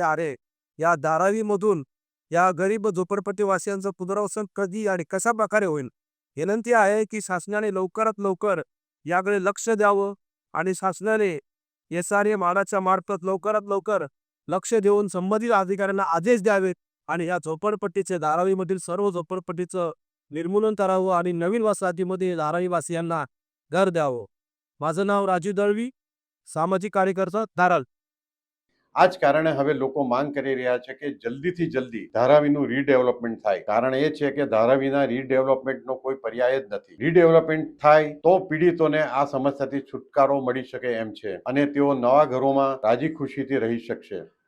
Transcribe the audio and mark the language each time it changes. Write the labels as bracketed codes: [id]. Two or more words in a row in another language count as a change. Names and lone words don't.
[mr] आहे, या धारावीमधून या गरीब झोपडपट्टीवासियांचं पुनर्वसन कधी आणि कशा प्रकारे होईल, विनंती आहे की शासनाने लवकरात लवकर याकडे लक्ष द्यावं आणि शासनाने SRA मालाच्या मार्फत लवकरात लवकर लक्ष देऊन संबंधित अधिकाऱ्यांना आदेश द्यावेत आणि या झोपडपट्टीचे धारावीमधील सर्व झोपडपट्टीचं निर्मूलन करावं आणि नवीन वसाहतीमध्ये धारावीवासियांना घर द्यावं. माझं नाव राजू दळवी, सामाजिक कार्यकर्ता, धारावी. [gu] આ જ કારણે હવે લોકો માંગ કરી રહ્યા છે કે જલ્દીથી જલ્દી ધારાવીનું રીડેવલપમેન્ટ થાય. કારણ એ છે કે ધારાવીના રીડેવલપમેન્ટનો કોઈ પર્યાય જ નથી. રીડેવલપમેન્ટ થાય તો પીડિતોને આ સમસ્યાથી છુટકારો મળી શકે એમ છે અને તેઓ નવા ઘરોમાં રાજી ખુશીથી રહી શકશે.